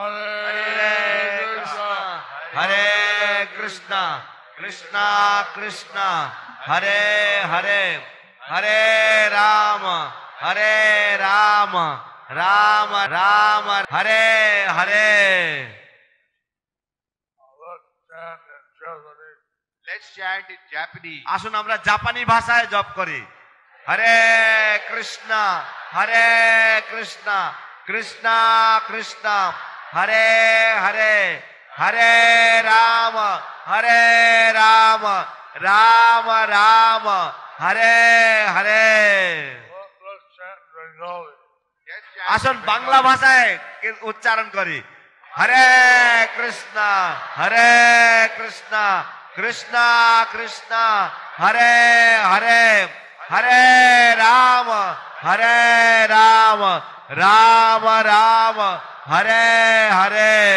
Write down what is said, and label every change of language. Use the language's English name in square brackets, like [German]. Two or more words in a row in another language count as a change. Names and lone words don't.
[Sanskrit] হরে কৃষ্ণ কৃষ্ণ কৃষ্ণ হরে হরে হরে রাম রাম রাম হরে হরে। [English] Let's chant in Japanese. [Bangla] আসুন আমরা জাপানি ভাষায় জপ করি। [Sanskrit] हरे कृष्ण हरे कृष्ण कृष्ण कृष्ण हरे हरे हरे राम हरे राम राम राम हरे हरे. [English] Let's chant Bengali. Yes, [Bangla] আসুন বাংলা ভাষায় উচ্চারণ করি। [Sanskrit] হরে কৃষ্ণ, হরে কৃষ্ণ, কৃষ্ণ কৃষ্ণ, হরে হরে, হরে রাম, হরে রাম, রাম রাম, হরে হরে।